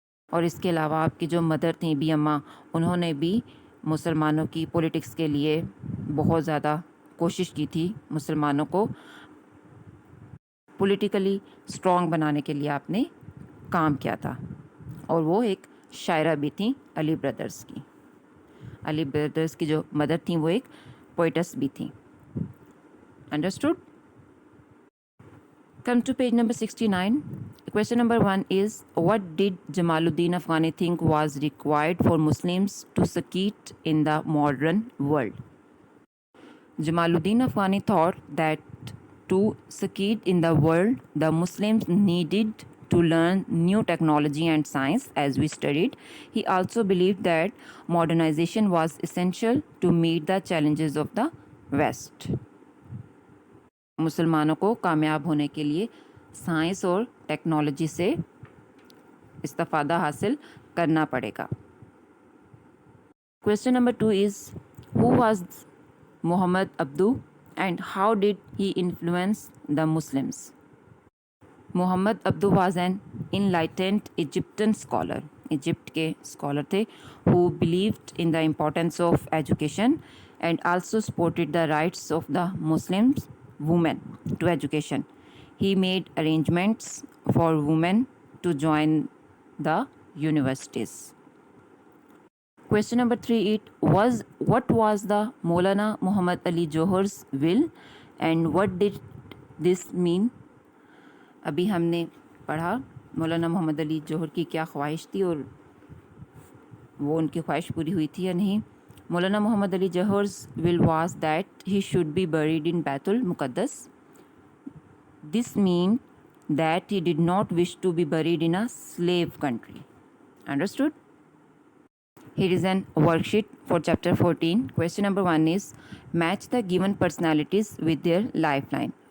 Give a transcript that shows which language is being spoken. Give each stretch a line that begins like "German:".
Urdu: اور اس کے علاوہ آپ کی جو مدر تھیں بی اماں، انہوں نے بھی مسلمانوں کی پولیٹکس کے لیے بہت زیادہ کوشش کی تھی. مسلمانوں کو پولیٹیکلی اسٹرانگ بنانے کے لیے آپ نے کام کیا تھا، اور وہ ایک شاعرہ بھی تھیں علی بردرز کی. علی بردرز کی جو مدر تھیں وہ ایک پوئٹس بھی تھیں.
English: Understood? Come to page number 69. Question number 1 is, what did Jamaluddin Afghani think was required for Muslims to succeed in the modern world? Jamaluddin Afghani thought that to succeed in the world, the Muslims needed to learn new technology and science, as we studied. He also believed that modernization was essential to meet the challenges of the West.
Urdu: مسلمانوں کو کامیاب ہونے کے لیے science اور technology سے استفادہ حاصل کرنا پڑے گا.
English: Question number 2 is, who was Muhammad Abduh and how did he influence the Muslims? Muhammad Abduh was an enlightened Egyptian scholar.
Urdu: Egypt کے اسکالر تھے
English: who believed in the importance of education and also supported the rights of the Muslims women to education. He made arrangements for women to join the universities. Question number 3 is, what was the Maulana Muhammad Ali Johor's will and what did this mean?
Urdu: ابھی ہم نے پڑھا مولانا محمد علی جوہر کی کیا خواہش تھی اور وہ ان کی خواہش پوری ہوئی تھی یا نہیں.
English: Maulana Muhammad Ali Jauhar's will was that he should be buried in Baitul Muqaddas. This means that he did not wish to be buried in a slave country. Understood? Here is an worksheet for chapter 14. Question number 1 is, match the given personalities with their lifeline.